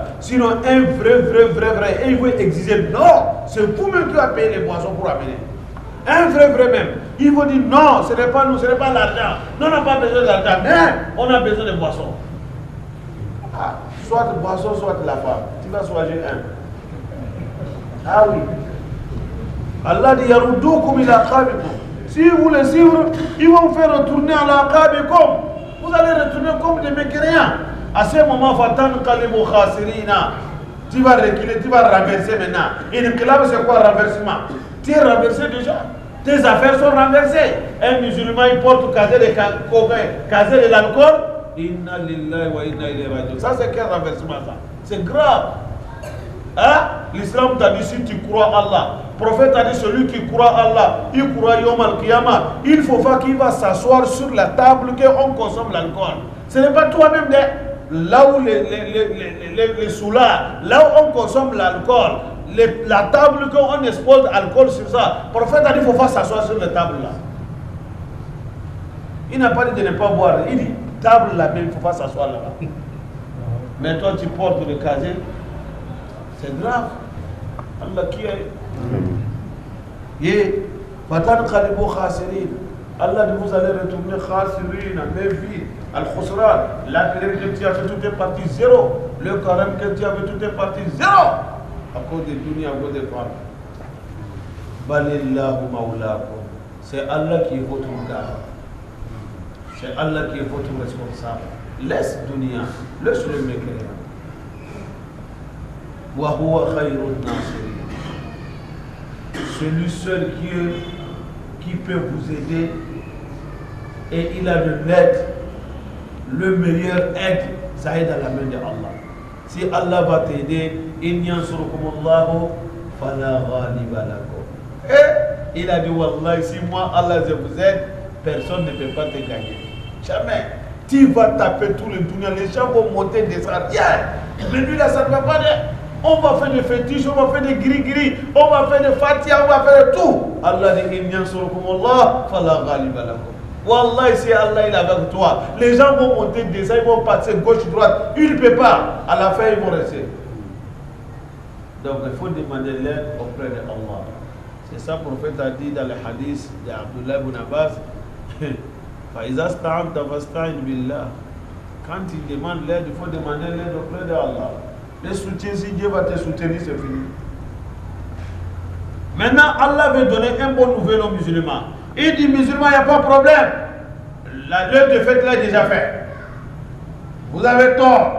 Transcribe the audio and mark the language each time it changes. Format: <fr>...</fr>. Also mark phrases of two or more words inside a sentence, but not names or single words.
<fr>Sinon, un vrai, et ils vont exiger, non, c'est vous-même qui va payer les boissons pour amener. Un vrai même. Ils vont dire, non, ce n'est pas nous, ce n'est pas l'argent. Nous, on n'a pas besoin d'argent, mais on a besoin de boissons. Soit boisson, soit la femme. Tu vas choisir un. Ah oui. Allah dit,</fr> <ar>يردوكم إلى أعقابكم.</ar> <fr>Si vous les suivez, ils vont vous faire retourner à l'aqabikum. Vous allez retourner comme des mécréants. À ce moment,</fr> <ar>فتنقلبوا خاسرين.</ar> <fr>Tu vas reculer, tu vas renverser maintenant. Et le club, c'est quoi renversement? Tu es renversé déjà. Tes affaires sont renversées. Un musulman, il porte casier de cocaïne, casier de l'alcool.</fr> <ar>إنا لله وإنا إليه راجعون.</ar> <fr>Ça, c'est quel renversement ça? C'est grave. Hein? L'islam t'a dit si tu crois Allah. Le prophète a dit celui qui croit Allah, il croit</fr> <ar>يوم القيامة.</ar> <fr>Il faut pas qu'il va s'asseoir sur la table qu'on consomme l'alcool. Ce n'est pas toi-même là où les soulards, là où on consomme l'alcool, la table qu'on expose l'alcool sur ça. Le prophète a dit qu'il ne faut pas s'asseoir sur la table là. Il n'a pas dit de ne pas boire. Il dit table là même, il ne faut pas s'asseoir là-bas. Mais toi tu portes le casier, c'est grave. Allah qui est.</fr> <ar>فتنقلبوا خاسرين.</ar> <fr>Allah dit vous allez retourner khasirin, mais vite. Al-Khusran, la colère que tu as fait, tout est parti zéro. Le carême que tu as fait, tout est parti zéro. À cause des dunya, à cause des femmes.</fr> <ar>بل الله مولاكم.</ar> <fr>C'est Allah qui est votre garant. C'est Allah qui est votre responsable. Laisse dunya, laisse le mécréant.</fr> <ar>وهو خير الناصرين.</ar> <fr>Celui seul qui peut vous aider, et il a de l'aide, le meilleur aide, ça est dans la main de Allah. Si Allah va t'aider,</fr> <ar>إن ينصركم الله فلا غالب لكم.</ar> <fr>Et il a dit wallahi, si moi Allah je vous aide, personne ne peut pas te gagner. Jamais. Tu vas taper tous les dunya, les gens vont monter, descendre. Mais lui là, ça ne va pas dire. On va faire des fétiches, on va faire des gris-gris, on va faire des fatia, on va faire tout. Allah dit</fr> <ar>إن ينصركم الله فلا غالب لكم.</ar> <fr>Wallah, si Allah il est avec toi, les gens vont monter, descendre, ils vont passer gauche, droite. Il ne peut pas. À la fin, ils vont rester. Donc, il faut demander l'aide auprès de Allah. C'est ça que le prophète a dit dans le hadith d'Abdullah ibn Abbas.</fr> <ar>فإذا استعنت فاستعن بالله.</ar> <fr>Quand il demande l'aide, il faut demander l'aide auprès de Allah. Le soutien, si Dieu va te soutenir, c'est fini. Maintenant, Allah veut donner un bon nouvel aux musulmans. Il dit musulman, il n'y a pas de problème. L'heure de fête là est déjà faite. Vous avez tort.</fr>